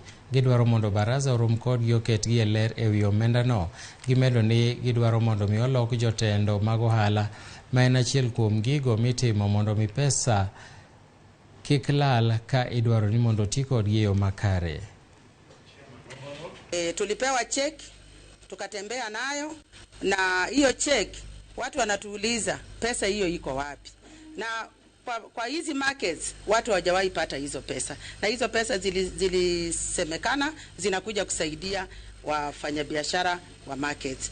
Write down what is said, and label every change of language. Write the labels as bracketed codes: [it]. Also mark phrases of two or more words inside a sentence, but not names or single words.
[luo] Gidwaro mondo Barasa orum kodgi oketgi e ler e wi omendano. Gimedo ni gidwaro mondo mi olok jotendo mag ohala ma en achiel kuom gigo mitimo mondo mi pesa kik lal ka idwaro ni mondo ti kodgi e yo makare. [sw] Tulipewa check tukatembea nayo, na hiyo check watu wanatuuliza pesa hiyo iko wapi, na kwa hizi markets watu hawajawahi pata hizo pesa, na hizo pesa zilisemekana zinakuja kusaidia wafanyabiashara wa markets.